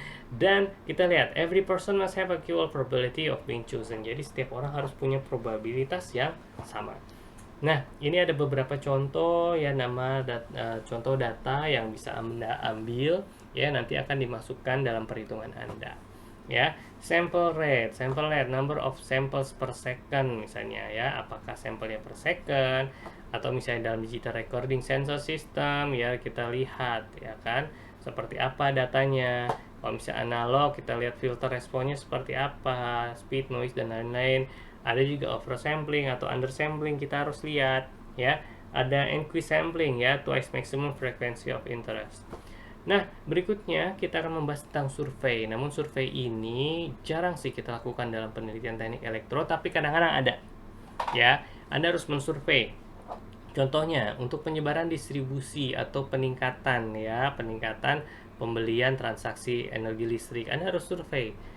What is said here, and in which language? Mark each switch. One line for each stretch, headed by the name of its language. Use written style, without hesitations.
English: Dan kita lihat every person must have a equal probability of being chosen.
Indonesian: Jadi setiap orang harus punya probabilitas yang sama. Nah, ini ada beberapa contoh ya, contoh data yang bisa Anda ambil ya, nanti akan dimasukkan dalam perhitungan Anda ya. Sample rate, number of samples per second misalnya ya, apakah sampelnya per second atau misalnya dalam digital recording sensor system ya, kita lihat ya kan seperti apa datanya. Kalau misalnya analog, kita lihat filter responnya seperti apa, speed, noise dan lain-lain. Ada juga oversampling atau undersampling, kita harus lihat ya.
English: Ada increase sampling ya, twice maximum frequency of interest.
Indonesian: Nah, berikutnya kita akan membahas tentang survei. Namun survei ini jarang sih kita lakukan dalam penelitian teknik elektro, tapi kadang-kadang ada. Ya, Anda harus mensurvei. Contohnya untuk penyebaran distribusi atau peningkatan pembelian transaksi energi listrik, Anda harus survei.